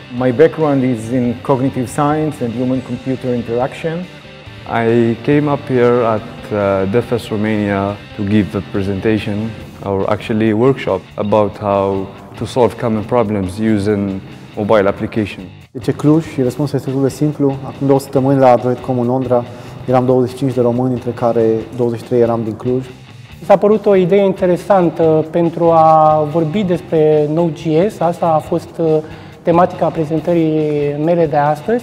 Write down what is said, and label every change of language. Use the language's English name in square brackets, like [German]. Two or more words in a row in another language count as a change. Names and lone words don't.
[English] My background is in cognitive science and human-computer interaction. I came up here at DevFest Romania to give a presentation, or actually a workshop, about how to solve common problems using mobile application. [Romanian] De ce Cluj? Și răspunsul este destul de simplu. Acum 2 săptămâni la Android.com în Londra eram 25 de români, dintre care 23 eram din Cluj. Mi s-a părut o idee interesantă pentru a vorbi despre Node.js. Asta a fost tematica prezentării mele de astăzi.